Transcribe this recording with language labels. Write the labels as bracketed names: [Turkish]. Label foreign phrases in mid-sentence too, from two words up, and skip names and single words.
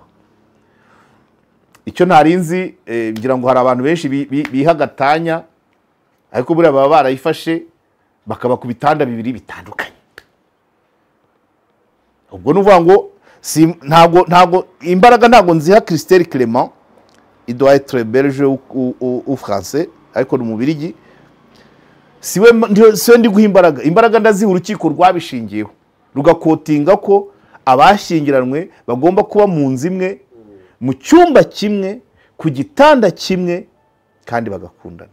[Kinyarwanda] Icyo ntarinzi ngira ngo hari abantu benshi biha gatanya, ariko buriya baba barayifashe bakaba ku bitanda bibiri bitandukanye. Ubwo nuvuga ngo ntago imbaraga ntago nziha Christelle Clement, [French] il doit être belge ou français, [Kinyarwanda] ariko ni umubirigi. Siwe ndi guha imbaraga ndaziha urukiko rwabishingiyeho rugakotinga ko abashyingiranwe bagomba kuba mu nzu imwe, mu cyumba kimwe, ku gitanda kimwe, kandi bagakundana.